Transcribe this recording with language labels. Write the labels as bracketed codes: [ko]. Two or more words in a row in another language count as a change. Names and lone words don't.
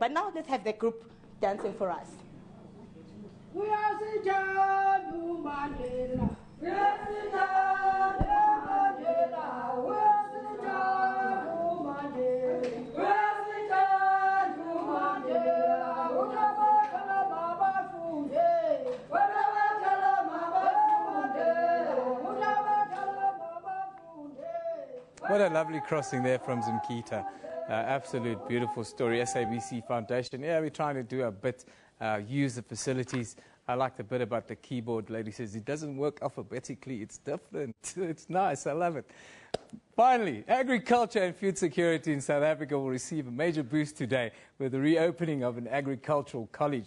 [en] But now let's have the group dancing for us. We are the Mandela. We are the Mandela. We are the Mandela. We are the Mandela. [xh] Utabakala Baba Funde. Utabakala Baba Funde. Utabakala Baba Funde. [en] What a lovely crossing there from Zimkita. Absolute beautiful story. SABC Foundation. Yeah, we're trying to do a bit, use the facilities. I like the bit about the keyboard. Lady says it doesn't work alphabetically. It's different. It's nice. I love it. Finally, agriculture and food security in South Africa will receive a major boost today with the reopening of an agricultural college.